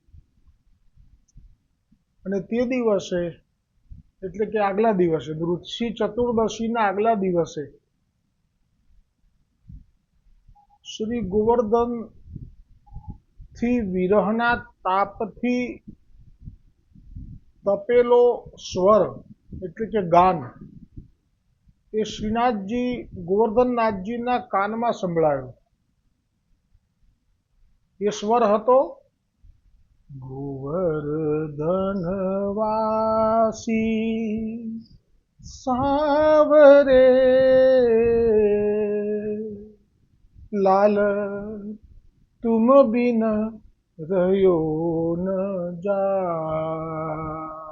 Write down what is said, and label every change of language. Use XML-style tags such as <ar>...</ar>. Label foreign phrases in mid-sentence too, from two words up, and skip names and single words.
<gu>અને તે દિવસે એટલે કે આગલા દિવસે નૃસિંહ ચતુર્દશીના આગલા દિવસે શ્રી ગોવર્ધન થી વિરહના તાપથી તપેલો સ્વર એટલે કે ગાન એ શ્રીનાથજી ગોવર્ધનનાથજીના કાનમાં સંભળાયો। એ સ્વર હતો</gu> <hi>गोवर्धनवासी सावरे लाल तुम बिन रह्यो न जाय।</hi>